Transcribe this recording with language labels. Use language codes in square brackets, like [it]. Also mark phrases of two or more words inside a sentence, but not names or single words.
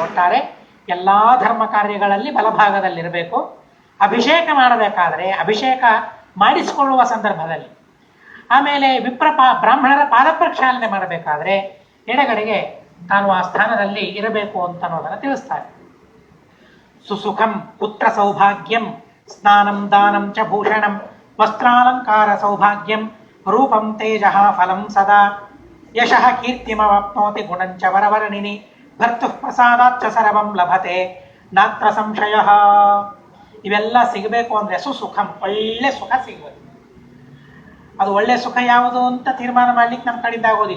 [kn] ಒಟ್ಟಾರೆ ಎಲ್ಲಾ ಧರ್ಮ ಕಾರ್ಯಗಳಲ್ಲಿ ಬಲಭಾಗದಲ್ಲಿರಬೇಕು. ಅಭಿಷೇಕ ಮಾಡಬೇಕಾದ್ರೆ ಅಭಿಷೇಕ ಮಾಡಿಸಿಕೊಳ್ಳುವ ಸಂದರ್ಭದಲ್ಲಿ, ಆಮೇಲೆ ಬ್ರಾಹ್ಮಣರ ಪಾದ ಪ್ರಕ್ಷಾಲನೆ ಮಾಡಬೇಕಾದ್ರೆ ಎಡಗಡೆಗೆ ತಾನು ಆ ಸ್ಥಾನದಲ್ಲಿ ಇರಬೇಕು ಅಂತ ಅನ್ನೋದನ್ನು ತಿಳಿಸ್ತಾರೆ. [sa] ಸುಸುಖಂ ಪುತ್ರ ಸೌಭಾಗ್ಯಂ ಸ್ನಾನಂ ದಾನಂ ಚ ಭೂಷಣಂ ವಸ್ತ್ರಾಲಂಕಾರ ಸೌಭಾಗ್ಯಂ ರೂಪಂ ತೇಜಃ ಫಲಂ ಸದಾ ಯಶಃ ಕೀರ್ತಿಮವಾಪ್ನೋತಿ ಗುಣಂಚ ವರವರ್ಣಿನಿ ಭರ್ತುಃ ಪ್ರಸಾದಾಚ್ಚ ಸರ್ವಂ ಲಭತೆ ನಾತ್ರ ಸಂಶಯಃ. [kn] ಇವೆಲ್ಲ ಸಿಗಬೇಕು ಅಂದರೆ ಸುಖಂ, ಒಳ್ಳೆ ಸುಖ ಸಿಗಬೇಕು. ಅದು ಒಳ್ಳೆ ಸುಖ ಯಾವುದು ಅಂತ ತೀರ್ಮಾನ ಮಾಡ್ಲಿಕ್ಕೆ ನಮ್ಮ ಕಡೆಯಿಂದ ಆಗೋದಿಲ್ಲ.